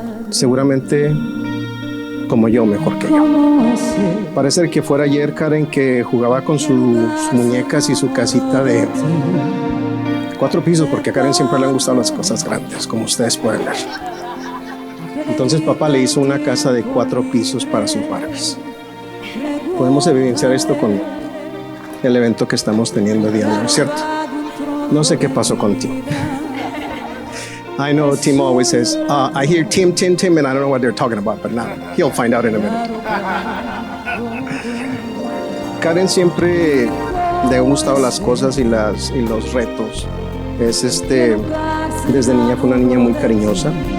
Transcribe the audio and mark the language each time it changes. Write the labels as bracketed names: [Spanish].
[Spanish] Seguramente como yo, mejor que yo. Parece que fuera ayer, Karen, que jugaba con sus muñecas y su casita de 4 pisos, porque a Karen siempre le han gustado las cosas grandes, como ustedes pueden ver. Entonces papá le hizo una casa de 4 pisos para sus Barbies. Podemos evidenciar esto con el evento que estamos teniendo el día de hoy, ¿cierto? No sé qué pasó con Tim. [English] I know Tim always says, I hear Tim, Tim, Tim, and I don't know what they're talking about, but now he'll find out in a minute. [Spanish] Karen siempre le han gustado las cosas y los retos. Desde niña fue una niña muy cariñosa.